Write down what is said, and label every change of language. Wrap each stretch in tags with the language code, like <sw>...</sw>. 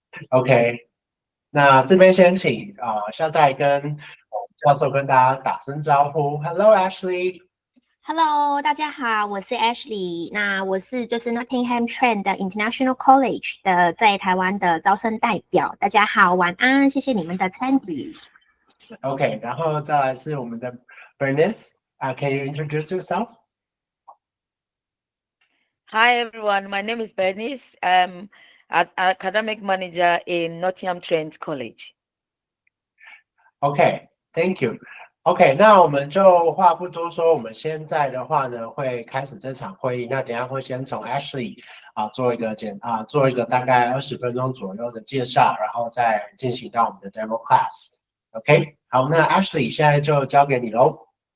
<zh>OK， 那这边先请校代跟教授跟大家打声招呼。</zh> <en>Hello Ashley。Hello，</en> <zh>大家好，我是 Ashley。那我是Nottingham Trent 的 International College 的在台湾的招生代表。大家好，晚安，谢谢你们的参与。 OK， 然后再来是我们的 Bernice。</zh> <en>Can you introduce yourself? Hi everyone, my name is Bernice. I'm an academic manager in Nottingham Trent College. OK, thank you.</en> <zh>OK， 那我们就话不多说，我们现在的话呢，会开始这场会议。那等一下会先从 Ashley 做一个大概20分钟左右的介绍，然后再进行到我们的 demo class。OK， 好，那 Ashley 现在就交给你喽。</zh>